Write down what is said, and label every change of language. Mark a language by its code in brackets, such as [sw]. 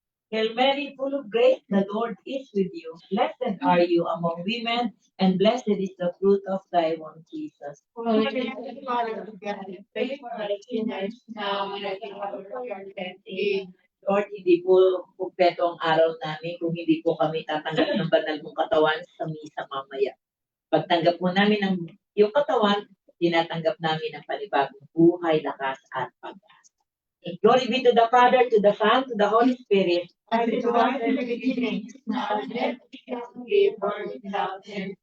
[en] Hail Mary, full of grace, the Lord is with you. Blessed are you among women, and blessed is the fruit of thy womb, Jesus. Holy Father of God, pray for us sinners now and at the hour of our death. Amen. [tl] Lord, hindi po kumpleto ang araw namin kung hindi po kami tatanggap ng banal mong katawan sa misa mamaya. Pagtanggap po namin ng iyong katawan, tinatanggap namin ang panibagong buhay, lakas at pag-asa. [en] Glory be to the Father, to the Son, to the Holy Spirit. As it was in the beginning, now and ever shall be, world without end.